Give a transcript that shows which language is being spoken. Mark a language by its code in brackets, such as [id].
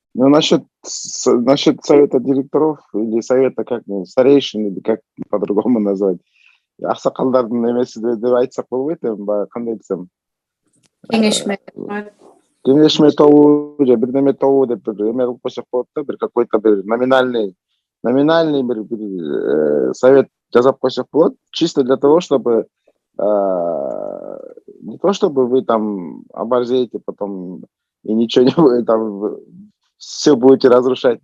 [ru] Ну, насчет совета директоров или совета как старейшин, или как по-другому назвать. [ky] Аксакалдардын эмеси деп айтсак болбойт эми, баягы кандай десем. Кеңешме тобу же бирдеме тобу деп бир эме кылып койсок болот да, бир какой-то бир номинальный бир совет жасап койсок болот, [ru] чисто для того, чтобы не то чтобы вы там оборзеете потом и ничего не будет, там все будете разрушать.